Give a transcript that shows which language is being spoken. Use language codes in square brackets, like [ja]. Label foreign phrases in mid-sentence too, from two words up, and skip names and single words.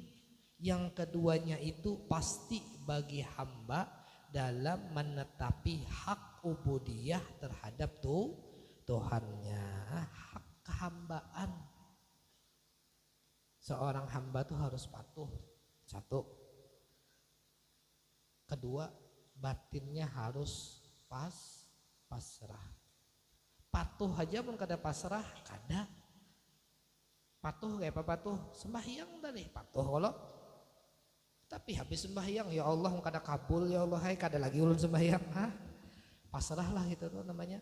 [id] Yang keduanya itu pasti bagi hamba dalam menetapi hak ubudiyah terhadap Tuhannya. Hak kehambaan seorang hamba tuh harus patuh. Satu. Kedua, batinnya harus pasrah. [bjn] Patuh aja pun kada pasrah, kada. [id] Patuh kayak apa patuh? Sembahyang tadi patuh kalau. Tapi habis sembahyang ya Allah kada kabul ya Allah, hai [bjn] kada lagi ulun sembahyang. [id] Hah? Pasrah lah itu tuh namanya.